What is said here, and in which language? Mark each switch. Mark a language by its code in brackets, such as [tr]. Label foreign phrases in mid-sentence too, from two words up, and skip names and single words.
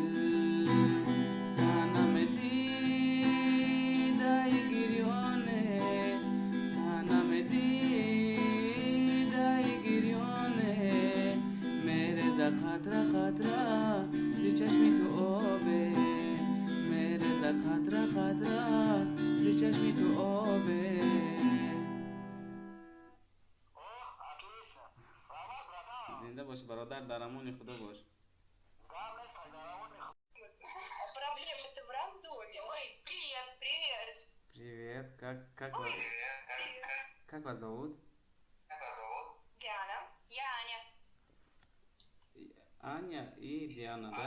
[tg] санаме дидаи гирёне, санаме дидаи гирёне, мереза қатра қатра зи чашми ту обе, мереза қатра қатра зи чашми ту обе. зинда бош бародар, дар амони худо бош. [ru] Проблемы-то в роддоме. Ой, привет. Привет, как вас зовут? Диана. Я Аня. Аня и Диана, да?